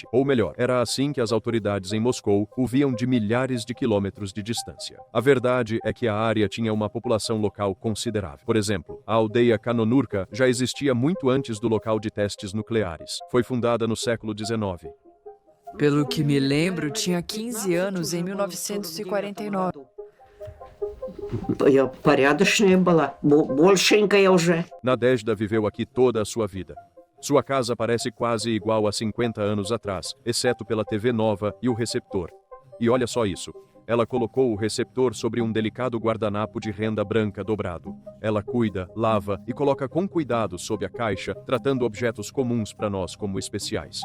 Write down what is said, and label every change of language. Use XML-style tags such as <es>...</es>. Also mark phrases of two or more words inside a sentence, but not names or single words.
<pt>Ou melhor, era assim que as autoridades em Moscou o viam de milhares de quilômetros de distância. A verdade é que a área tinha uma população local considerável. Por exemplo, a aldeia Kanonurka já existia muito antes do local de testes nucleares. Foi fundada no século XIX. Pelo que me lembro, tinha 15 anos em 1949.</pt> <ru>Я порядочная была, большенькая уже.</ru> <pt>Nadezhda viveu aqui toda a sua vida. Sua casa parece quase igual a 50 anos atrás, exceto pela TV nova e o receptor. E olha só isso. Ela colocou o receptor sobre um delicado guardanapo de renda branca dobrado. Ela cuida, lava e coloca com cuidado sob a caixa, tratando objetos comuns para nós como especiais.</pt>